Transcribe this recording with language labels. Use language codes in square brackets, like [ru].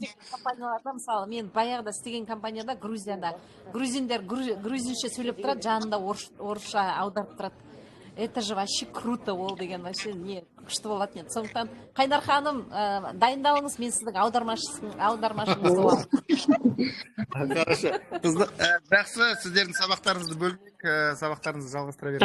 [kk] Компанияларда, мысалы, мен баяғыда істеген компанияда, Грузияда, грузиндер грузинше сөйлеп тұрады, жанында орысша аударып тұрады. [ru] Это же вообще круто [kk] ол деген, [ru] вообще не [kk] күшті болады. Сондықтан Қайнар ханым, дайындалыңыз, мен сіздің аудармашыңыз боламын. [ru] Хорошо. [kk] Жақсы, сіздердің сабақтарыңызды бөлмек, сабақтарыңызды жалғастыра беріңіз.